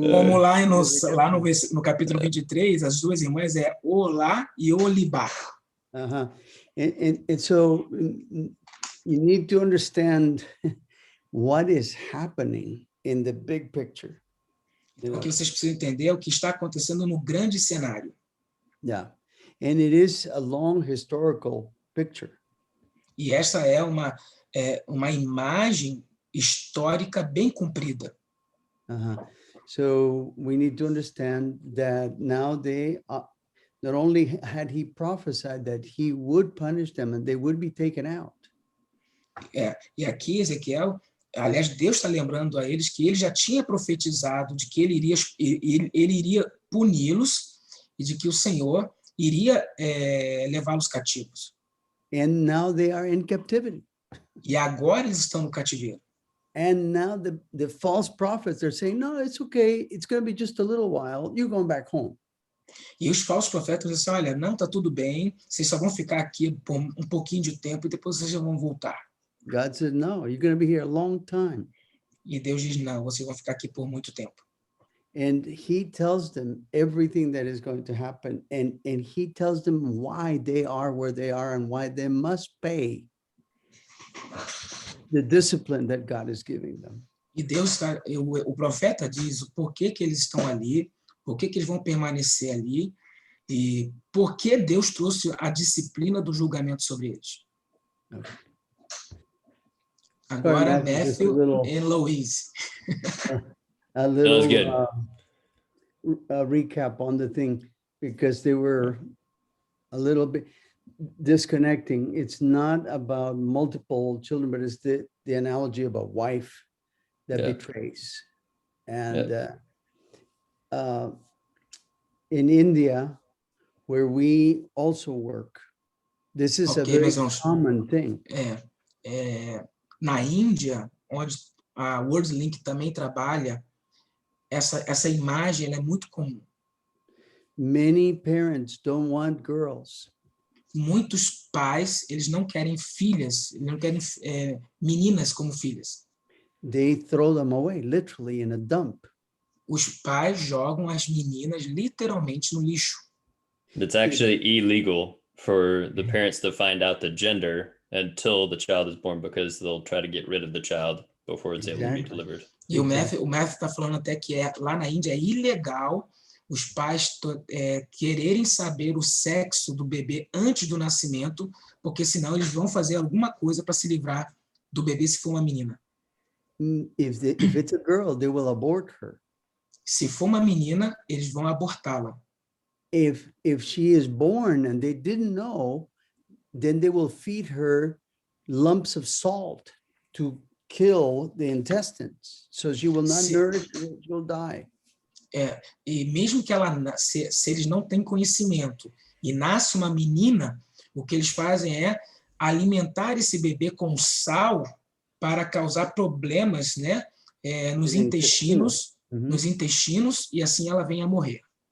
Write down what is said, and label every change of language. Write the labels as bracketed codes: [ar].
[pt] Como lá no capítulo 23, as duas irmãs é Olá e Olibá. Uh-huh. [en] And so you need to understand what is happening in the big picture. [pt] O que vocês precisam entender é o que está acontecendo no grande cenário. [en] Yeah, and it is a long historical picture. [pt] E essa é uma imagem histórica bem comprida. [en] So we need to understand that now not only had he prophesied that he would punish them and they would be taken out. [pt] E aqui Ezequiel, aliás, Deus está lembrando a eles que ele já tinha profetizado de que ele iria puni-los e de que o Senhor iria levá-los cativos. [en] And now they are in captivity. [pt] E agora eles estão no cativeiro. [en] And now the false prophets are saying, no, it's okay. It's going to be just a little while. You're going back home. [pt] E os falsos profetas dizem, olha, não, está tudo bem, vocês só vão ficar aqui por um pouquinho de tempo e depois vocês já vão voltar. [en] God said, no, you're going to be here a long time. [pt] E Deus diz, não, vocês vão ficar aqui por muito tempo. [en] And he tells them everything that is going to happen. And he tells them why they are where they are and why they must pay the discipline that God is giving them. [pt] E Deus, o profeta diz o porquê que eles estão ali, por que eles vão permanecer ali, e por que Deus trouxe a disciplina do julgamento sobre eles. [en] Okay. [pt] Agora, Matthew e Louise. [en] A little recap on the thing, because they were a little bit disconnecting. It's not about multiple children, but it's the analogy of a wife that betrays. And in India, where we also work, this is a very common thing. [pt] Na Índia, onde a WorldLink também trabalha, essa imagem ela é muito comum. [en] Many parents don't want girls. [pt] Muitos pais, eles não querem filhas, eles não querem meninas como filhas. [en] They throw them away, literally in a dump. [pt] Os pais jogam as meninas literalmente no lixo. [en] It's actually illegal for the parents to find out the gender until the child is born, because they'll try to get rid of the child before it's able to be delivered. [pt] E o Matthew está falando até que lá na Índia é ilegal os pais quererem saber o sexo do bebê antes do nascimento, porque senão eles vão fazer alguma coisa para se livrar do bebê se for uma menina. [en] If it's a girl, they will abort her. [pt] Se for uma menina, eles vão abortá-la. [en] If she is born and they didn't know, then they will feed her lumps of salt to kill the intestines, so she will not nourish, she will die. [pt] E mesmo que se eles não têm conhecimento e nasce uma menina, o que eles fazem é alimentar esse bebê com sal para causar problemas, né, nos intestinos, e assim ela vem a morrer.